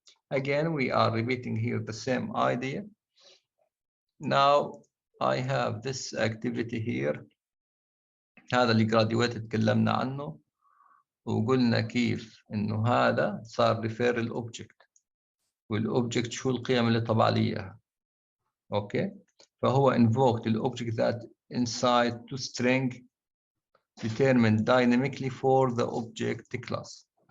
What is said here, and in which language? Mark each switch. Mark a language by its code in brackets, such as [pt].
[en] Again, we are repeating here the same idea. Now I have this activity here. [ar] هذا اللي graduated تكلمنا عنه وقلنا كيف انه هذا صار refer الobject، والobject شو القيم اللي طبع لي اياها. [en] okay, [ar] فهو [en] invoked الobject that inside to string determined dynamically for the object class.